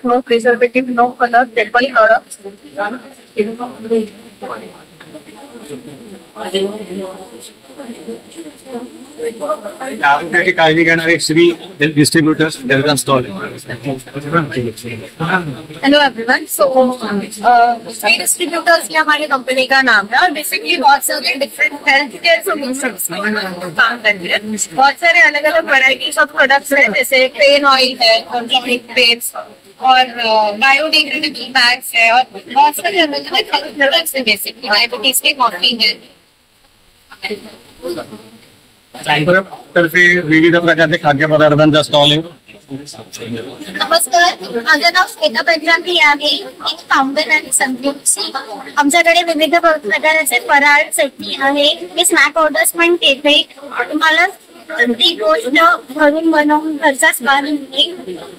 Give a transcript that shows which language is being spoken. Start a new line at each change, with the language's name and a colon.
English: No preservative, no colour, table product.
Marathi: आरोग्याची काळजी घेणारे श्री हेल्थ डिस्ट्रीब्युटर्स त्यांचा stall.
English: Hello everyone.
Hindi: सो श्री डिस्ट्रीब्यूटर्स ये हमारी कंपनी का नाम है और बेसिकली बहुत सारे डिफरेंट हेल्थ केयर सॉल्यूशंस काम करते हैं. बहुत सारे अलग अलग
English: varieties of products
Hindi: हैं, जैसे पेन ऑयल है, ऑर्गेनिक पेस्ट और बायोडिग्रेडेबल बैग्स है और बहुत सारे अलग अलग हेल्थ प्रोडक्ट्स है. बेसिकली डायबिटीज के कॉफी है.
Marathi: तर्फे विविध प्रकारचे खाद्यपदार्थांचा स्टॉल आहे. नमस्कार, माझं नाव श्वेता पंजाबी आहे. मी फाउंडर आणि संगीत. आमच्याकडे विविध प्रकारचे फराळ चटणी आहे. मी स्नॅक ऑर्डर्स पण देते. तुम्हाला ती गोष्ट घरून बनवून घरचा स्वाद मिळेल.